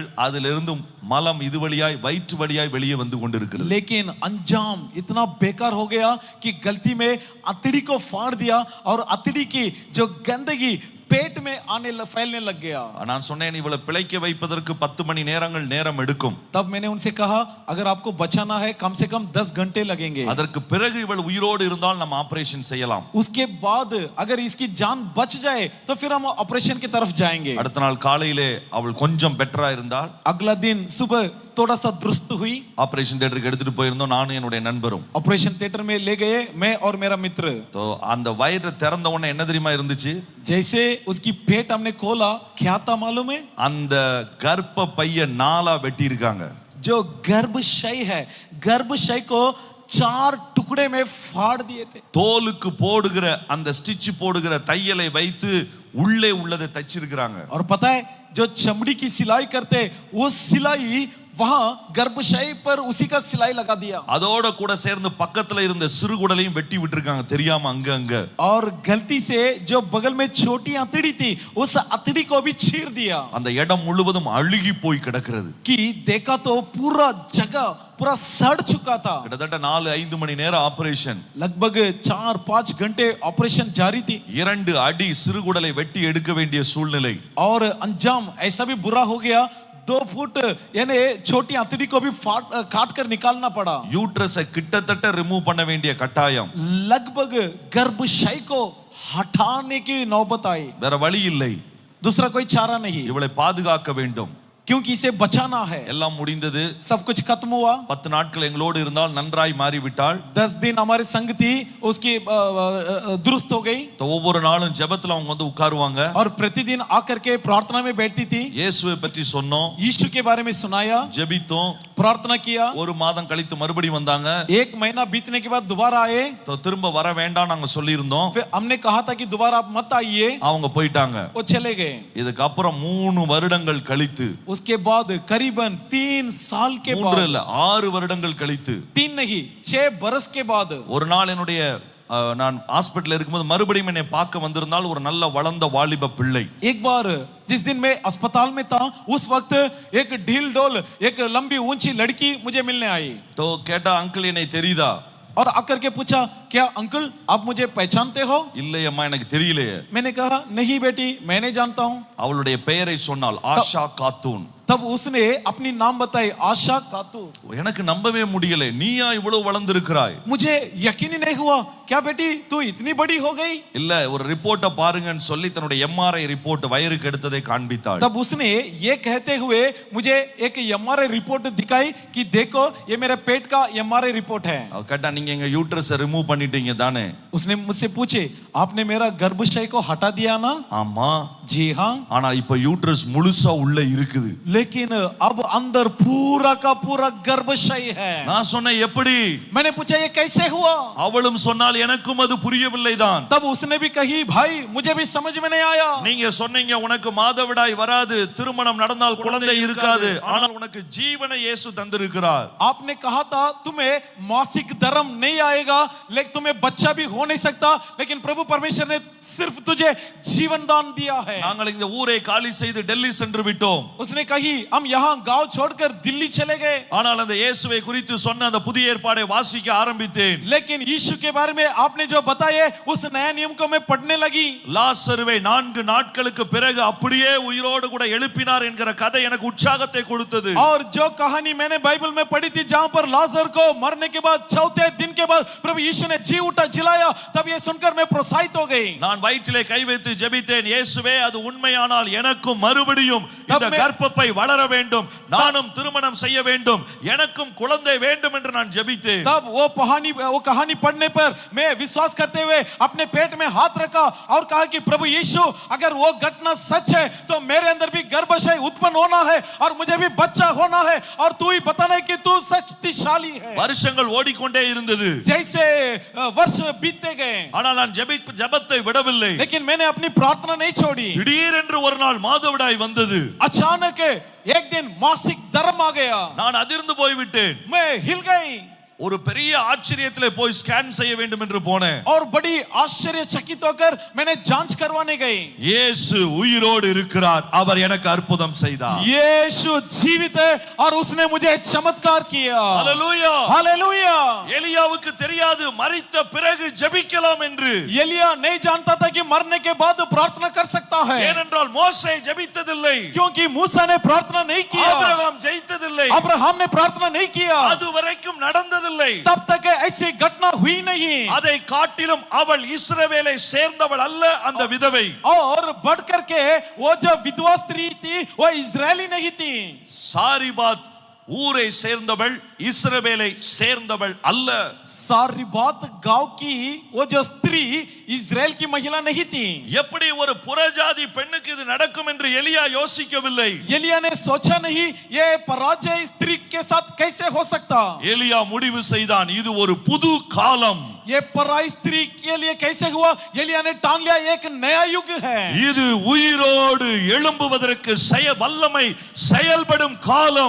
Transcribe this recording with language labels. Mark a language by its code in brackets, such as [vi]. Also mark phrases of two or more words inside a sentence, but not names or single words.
[ta] அதிலிருந்து மலம் இது வழியாய் வயிற்று வழியாய் வெளியே வந்து கொண்டிருக்கிறது. [hi] लेकिन अंजाम इतना बेकार हो गया कि गलती में अतड़ी को फाड़ दिया और अतड़ी की जो गंदगी पेट में आने फैलने लग गया. [ta] நான் சொன்னேன் இவளை பிழைக்க வைப்பதற்கு 10 மணி நேரங்கள் நேரம் எடுக்கும். [hi] तब मैंने उनसे कहा अगर आपको बचाना है कम से कम 10 घंटे लगेंगे. [ta] அதற்கு பிறகு இவள் உயிரோடு இருந்தால் நம்ம ஆபரேஷன் செய்யலாம். [hi] उसके बाद अगर इसकी जान बच जाए तो फिर हम ऑपरेशन की तरफ जाएंगे. [ta] அடுத்த நாள் காலையிலே அவள் கொஞ்சம் பெட்டரா இருந்தால். [hi] अगला दिन सुबह थोड़ा सा दुरुस्त हुई. [en] operation theatre [ta] எடுத்துட்டு போயிருந்தோம் நானும் என்னுடைய நண்பரும். [en] operation theater [hi] में ले गए मैं और मेरा मित्र. [ta] तो அந்த வயிறு திறந்த உடனே என்ன தெரியுமா இருந்துச்சு? [hi] जैसे उसकी पेट हमने खोला, क्या था मालूम है? [ta] அந்த கர்ப்ப பைய 4 வெட்டி இருக்காங்க. [hi] जो गर्भाशय है, गर्भाशय को 4 टुकड़े में फाड़ दिए थे. [ta] தோலுக்கு போடுகிற அந்த ஸ்டிட்ச் போடுகிற தையலை வைத்து உள்ளே உள்ளதை தச்சிருக்காங்க. [hi] और पता है जो चमड़ी की सिलाई करते वो सिलाई वहां गर्भाशय पर उसी का सिलाई लगा दिया. [ta] அதோட கூட சேர்ந்து பக்கத்துல இருந்த சிறுகுடலையும் வெட்டி விட்டுருக்காங்க தெரியாம அங்க அங்க. [hi] और गलती से जो बगल में छोटी अतड़ी थी उस अतड़ी को भी चीर दिया. [ta] அந்த இடம் முழுவதும் அழுகி போய் கிடக்கிறது. [hi] कि देखा तो पूरा जगह पूरा सड़ चुका था. [ta] கிட்டத்தட்ட 4-5 மணி நேரம் ஆபரேஷன். [hi] लगभग 4-5 घंटे ऑपरेशन जारी थी. [ta] 2 அடி சிறுகுடலை வெட்டி எடுக்க வேண்டிய சூழ்நிலை. [hi] और अंजाम ऐसा भी बुरा हो गया 2 फुट यानी छोटी अतड़ी को भी काट कर निकालना पड़ा. [ta] யூட்ரஸை கிட்டத்தட்ட ரிமூவ் பண்ண வேண்டிய கட்டாயம். [hi] लगभग गर्भाशय को हटाने की नौबत आई. [ta] வேற வழி இல்லை. [hi] दूसरा कोई चारा नहीं. [ta] இவளை பாதுகாக்க வேண்டும். [hi] क्योंकि इसे बचाना है। [ta] எல்லாம் முடிந்தது. [hi] सब कुछ खत्म हुआ। [ta] 10 நாட்கள் எங்களோடு இருந்தால் நன்றாய் மாறிவிட்டாள். [hi] 10 दिन हमारे संग थी, उसकी दुरुस्त हो गई। [ta] तो ஒவ்வொரு நாளும் ஜெபத்துல அவங்க வந்து உட்காருவாங்க. [hi] और प्रतिदिन आकर के प्रार्थना में बैठती थी। [ta] இயேசுவை பற்றி சொன்னோம், [hi] यीशु के बारे में सुनाया, [ta] ஜெபித்தோம், [hi] प्रार्थना किया। [ta] ஒரு மாதம் கழித்து மறுபடியும் வந்தாங்க. [hi] 1 महीना बीतने के बाद दोबारा आए। [ta] तो திரும்ப வர வேண்டாம் நாங்க சொல்லியிருந்தோம். [hi] फिर हमने कहा था कि दोबारा आप मत आइए। [ta] அவங்க போயிட்டாங்க. [hi] वो चले गए। [ta] இதுக்கு அப்புறம் 3 வருடங்கள் கழித்து, [hi] उसके बाद करीबन 3 साल के 3 बाद, [ta] இல்ல 6 வருடங்கள் கழித்து, [hi] 3 नहीं 6 बरस के बाद, [ta] ஒரு நாள் என்னுடைய நான் ஹாஸ்பிடல்ல இருக்கும்போது மறுபடியும் என்னை பார்க்க வந்திருந்தால் ஒரு நல்ல வளர்ந்த வாலிப பிள்ளை. [hi] एक बार जिस दिन मैं अस्पताल में था, उस वक्त एक ढील डोल, एक लंबी ऊंची लड़की मुझे मिलने आई। [ta] तो கேட்டா அங்கிள் என்னை தெரியுதா? [hi] और आकर के पूछा, क्या अंकल आप मुझे पहचानते हो? [ta] இல்லை அம்மா எனக்கு தெரியலையே. [hi] मैंने कहा, नहीं बेटी मैं नहीं जानता हूं। [ta] அவளுடைய பெயரை சொன்னாள், ஆஷா காத்தூன். [hi] तब उसने अपनी नाम बताई, आशा खातून। [ta] எனக்கு நம்பவே முடியல, நீயா இவ்வளவு வளர்ந்திருக்கிறாய்? [hi] मुझे यकीन ही नहीं हुआ, क्या बेटी तू इतनी बड़ी हो गई? [ta] இல்ல ஒரு ரிப்போர்ட்ட பாருங்கன்னு சொல்லி தன்னுடைய [en] MRI report [ta] வயிறுக்கு எடுத்ததை காண்பித்தாள். [hi] तब उसने ये कहते हुए मुझे एक [en] MRI report [hi] दिखाई कि देखो ये मेरे पेट का [en] MRI report [hi] है। [ta] அவ கேட்டா நீங்க எங்க [en] uterus remove [ta] பண்ணிட்டீங்க தானே? [hi] उसने मुझसे पूछे, आपने मेरा गर्भाशय को हटा दिया ना? [ta] ஆமா. [hi] जी हाँ। [ta] ஆனா இப்ப யூட்ரஸ் முழுசா உள்ள இருக்குது. [hi] लेकिन अब अंदर पूरा का पूरा गर्भाशय है। [ta] நான் சொன்னேன் எப்படி? [hi] मैंने पूछा ये कैसे हुआ? [ta] அவளும் சொன்னால் எனக்கும் அது புரியவில்லைதான். [hi] तब उसने भी कही, भाई मुझे भी समझ में नहीं आया। [ta] நீங்க சொன்னீங்க உனக்கு மாதவிடாய் வராது, திருமணம் நடந்தால் குழந்தை இருக்காது, ஆனால் உனக்கு ஜீவனை இயேசு தந்திருக்கிறார். [hi] आपने कहा था तुम्हें मासिक धर्म नहीं आएगा, लेकिन तुम्हें बच्चा भी हो नहीं सकता, लेकिन प्रभु परमेश्वर ने सिर्फ तुझे जीवन दान दिया है। [ta] நாங்கள் இந்த ஊரை காலி செய்து டெல்லி சென்று விட்டோம். [hi] उसने कही, हम यहाँ गांव छोड़कर दिल्ली चले गए। [ta] ஆனால் அந்த இயேசுவை குறித்து சொன்ன அந்த புதிய ஏற்பாடை வாசிக்க ஆரம்பித்தேன். [hi] लेकिन यीशु के बारे में आपने जो बताए उस नया नियम को मैं पढ़ने लगी। [ta] லாசருவை 4 நாட்களுக்கு பிறகு அப்படியே உயிரோடு கூட எழுப்பினார் என்கிற கதை எனக்கு உற்சாகத்தை கொடுத்தது. [hi] और जो कहानी मैंने बाइबल में पढ़ी थी, जहां पर लाजर को मरने के बाद 4थे दिन के बाद प्रभु यीशु ने जी उठा जिलाया, तब ये सुनकर मैं प्रोत्साहित हो गई। [ta] நான் வயிற்றிலே கை வைத்து ஜெபித்தேன், இயேசுவே அது உண்மையானால் எனக்கும் மறுபடியும் இந்த கர்ப்பப்பை வளர வேண்டும், நானும் திருமணம் செய்ய வேண்டும், எனக்கும் குழந்தை வேண்டும் என்று நான் ஜெபித்தேன். [hi] तब वो कहानी पढ़ने पर मैं विश्वास करते हुए अपने पेट में हाथ रखा और कहा कि प्रभु यीशु अगर वो घटना सच है तो मेरे अंदर भी गर्भाशय उत्पन्न होना है और मुझे भी बच्चा होना है, और तू ही बताना है कि तू शक्तिशाली है। [ta] வருஷங்கள் ஓடிக்கொண்டே இருந்தது. [hi] जैसे वर्ष बीतते गए, [ta] ஆனால் நான் ஜெபத்தை விடவில்லை. [hi] लेकिन मैंने अपनी प्रार्थना नहीं छोड़ी। [ta] திடீரென்று ஒரு நாள் மாதவிடாய் வந்தது. [hi] अचानक एक दिन मासिक धर्म आ गया। [ta] நான் அதிர்ந்து போய்விட்டேன். [hi] मैं हिल गई। [ta] ஒரு பெரிய ஆச்சரியத்திலே போய் ஸ்கேன் செய்ய வேண்டும் என்று போனேன். [hi] और बड़ी आश्चर्यचकित होकर मैंने जांच करवाने गई। [ta] இயேசு உயிரோடு இருக்கிறார், அவர் எனக்கு அற்புதம் செய்தார். [hi] यीशु जीवित है और उसने मुझे चमत्कार किया। हालेलुया, हालेलुया। [ta] எலியாவுக்கு தெரியாது மரித்த பிறகு ஜெபிக்கலாம் என்று. [hi] एलिया नहीं जानता था कि मरने के बाद प्रार्थना कर सकता है, [ta] ஏனென்றால் மோசே ஜெபித்ததில்லை, [hi] क्योंकि मूसा ने प्रार्थना नहीं किया, [ta] ஆபிரகாம் ஜெயித்ததில்லை, [hi] अब्राहम ने प्रार्थना नहीं किया, [ta] அதுவரைக்கும் நடந்ததில்லை. [hi] तब तक ऐसी घटना हुई नहीं। [ta] அதை காட்டிலும் அவள் இஸ்ரவேலை சேர்ந்தவள் அல்ல அந்த விதவை. [hi] और बढ़कर के वो जो विधवा स्त्री थी वो इजरायली नहीं थी। सारी बात [ta] ஊரை சேர்ந்தவள், இஸ்ரவேலை சேர்ந்தவள் அல்ல. [hi] सारी बात गांव की वो जो स्त्री इजराइल की महिला नहीं थी। [ta] எப்படி ஒரு புறஜாதி பெண்ணுக்கு இது நடக்கும் என்று எலியா யோசிக்கவில்லை. [hi] एलिया ने सोचा नहीं ये पराजय स्त्री के साथ कैसे हो सकता। [ta] எலியா முடிவு செய்தான், இது ஒரு புது காலம். [hi] ये पराई स्त्री के लिए कैसे हुआ? एलिया ने ठान लिया एक नया युग है। [ta] இது உயிரோடு எழும்புவதற்கு வல்லமை செயல்படும் காலம்.